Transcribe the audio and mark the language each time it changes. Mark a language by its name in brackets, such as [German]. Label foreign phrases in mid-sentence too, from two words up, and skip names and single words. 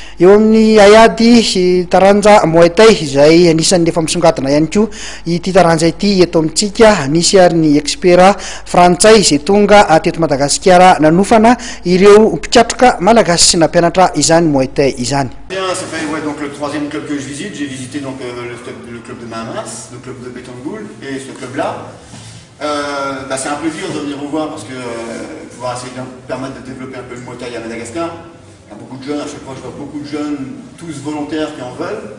[Malagasy] eo amin'ny Ayady taranja Muay Thai izay anisan'ny efa misongadina ihany koa ity taranja ity eto amintsika. Nisy ary ny expert frantsay izay tonga teto Madagasikara nanofana ireo mpitratroka malagasy sy nampianatra izany Muay Thai izany. [French] Bien, ça fait donc le troisième club que je visite. J'ai visité donc le club de Mahamas, le club de Betongoul et ce club-là. C'est un plaisir de venir vous voir parce que pouvoir essayer de permettre de développer un peu le Muay Thai à Madagascar. Il y a beaucoup de jeunes, à chaque fois je vois beaucoup de jeunes, tous volontaires qui en veulent.